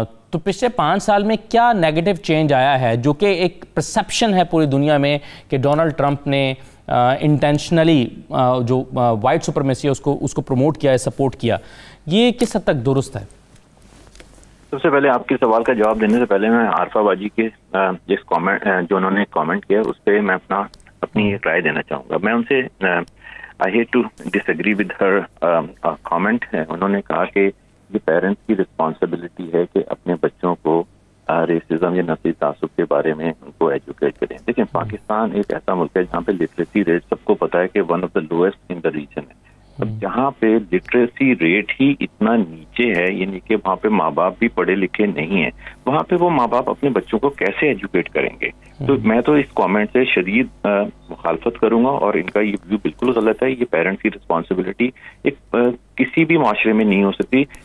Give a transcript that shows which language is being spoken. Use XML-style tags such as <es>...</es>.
<ur>تو پچھلے 5 سال میں کیا نیگیٹو چینج آیا ہے جو کہ ایک پرسیپشن ہے پوری دنیا میں کہ ڈونلڈ ٹرمپ نے انٹینشنلی جو وائٹ سپرمیسی ہے اس کو پروموٹ کیا ہے, سپورٹ کیا, یہ کس حد تک درست ہے؟ سب سے پہلے آپ کے سوال کا جواب دینے سے پہلے میں عارفہ باجی کے جس کامنٹ جو انہوں نے کامنٹ کیا اس پہ میں اپنی رائے دینا چاہوں گا. میں ان سے</ur> <en>I hate to disagree with her comment.</en> <ur>انہوں نے کہا کہ یہ پیرنٹس کی رسپانسبلٹی ہے کہ اپنے بچوں کو ریسزم یا نسلی تعصب کے بارے میں ان کو ایجوکیٹ کریں. دیکھیں پاکستان ایک ایسا ملک ہے جہاں پہ لٹریسی ریٹ سب کو پتا ہے کہ</ur> <en>one of the lowest in the region</en> <ur>ہے. اب جہاں پہ لٹریسی ریٹ ہی اتنا نیچے ہے, یعنی کہ وہاں پہ ماں باپ بھی پڑھے لکھے نہیں ہیں, وہاں پہ وہ ماں باپ اپنے بچوں کو کیسے ایجوکیٹ کریں گے؟ تو میں تو اس کامنٹ سے شدید مخالفت کروں گا, اور ان کا یہ ویو بالکل غلط ہے. یہ پیرنٹس کی رسپانسبلٹی ایک کسی بھی معاشرے میں نہیں ہو سکتی.</ur>